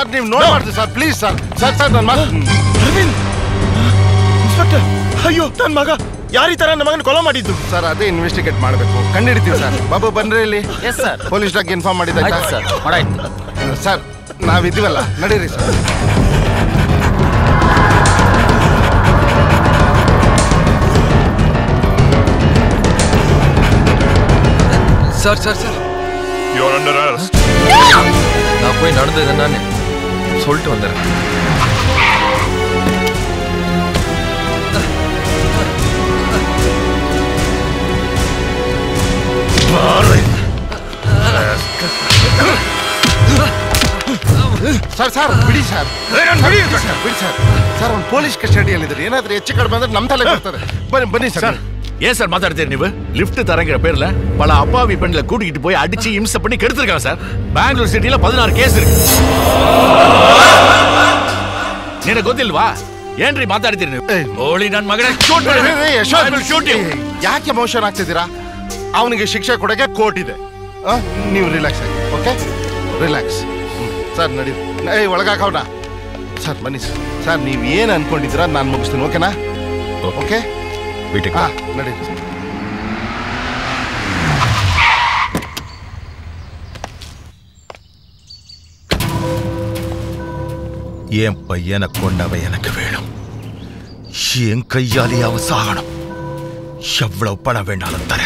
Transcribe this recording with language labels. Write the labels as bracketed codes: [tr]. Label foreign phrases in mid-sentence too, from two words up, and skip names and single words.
[kn] ಸರ್ ನೀವು ನೋಡ್ಬಾರ್ದು ಸರ್, ಪ್ಲೀಸ್ ಸರ್. ಸರ್ ಸರ್ ನನ್ನ ಮಾತು. ಅರವಿಂದ್ ಇನ್ಸ್ಪೆಕ್ಟರ್, ಅಯ್ಯೋ ನನ್ನ ಮಗ ಯಾರು ಈ ತರ ನಮ್ಮ ಮಗನ ಕೊಲೆ ಮಾಡಿದ್ದು? ಸರ್ ಅದೇ ಇನ್ವೆಸ್ಟಿಗೇಟ್ ಮಾಡಬೇಕು, ಕಂಡುಹಿಡಿತೀವಿ ಸರ್. ಬಾಬು ಬನ್ರಿ ಇಲ್ಲಿ. ಎಸ್ ಸರ್. [en] police dog inform [kn] ಮಾಡಿದ್ದ ಸರ್. ಮಾಡಾಯ್ತು ಸರ್. ನಾವಿದ್ದೀವಲ್ಲ, ನಡೀರಿ ಸರ್. [ta] சார் சார் சார், [en] You are under arrest. [ta] நான் போய் நடந்தது என்னன்னு சொல்லிட்டு வந்துடுறேன். [kn] ಸರ್ ಸರ್ ಬಿಡಿ ಸರ್, ಬಿಡಿ ಸರ್. ಸರ್ ಅವ್ನು ಪೊಲೀಸ್ ಕಸ್ಟಡಿಯಲ್ಲಿದ್ದಾರೆ. ಏನಾದ್ರೂ ಹೆಚ್ಚು ಕಡಿಮೆ ಅಂದ್ರೆ ನಮ್ಮ ತಲೆ ಬರ್ತದೆ. ಬನ್ನಿ ಬನ್ನಿ ಸರ್. [ta] ஏன் சார் [kn] ಮಾತಾಡ್ತೀರ ನೀವು [ta] லிஃப்ட் தரங்கிற பேர்ல பல அப்பாவி பெண்களை கூட்டிக்கிட்டு போய் அடிச்சு இம்சை பண்ணி கெடுத்திருக்காங்க சார். பெங்களூர் சிட்டில 16 கேஸ் இருக்கு. [kn] ನಿನಗೆ ಗೊತ್ತಿಲ್ವಾ ಏನ್ರಿ ಮಾತಾಡ್ತೀರಿ ನೀವು? ಓಳಿ ನನ್ನ ಮಗನೇ ಶೂಟ್ ಯಾಕೆ ಎಮೋಷನ್ ಆಗ್ತಿದ್ದೀರಾ? ಅವನಿಗೆ ಶಿಕ್ಷೆ ಕೊಡಕ್ಕೆ ಕೋರ್ಟ್ ಇದೆ. ನೀವು ರಿಲ್ಯಾಕ್ಸ್ ಆಗಿ, ಓಕೆ? ರಿಲ್ಯಾಕ್ಸ್. ಸರ್ ನಡಿ, ಒಳಗಾಕವ್ನ ಸರ್ ಬನ್ನಿ ಸರ್. ಸರ್ ನೀವು ಏನು ಅನ್ಕೊಂಡಿದ್ದೀರಾ ನಾನು ಮುಗಿಸ್ತೀನಿ, ಓಕೆನಾ? ಓಕೆ ನಡಿ. [ta] என் பையனை கொண்டவ எனக்கு வேணும். என் கையாலே அவ சாகணும். எவ்வளவு பணம் வேணாலும் தரேன்.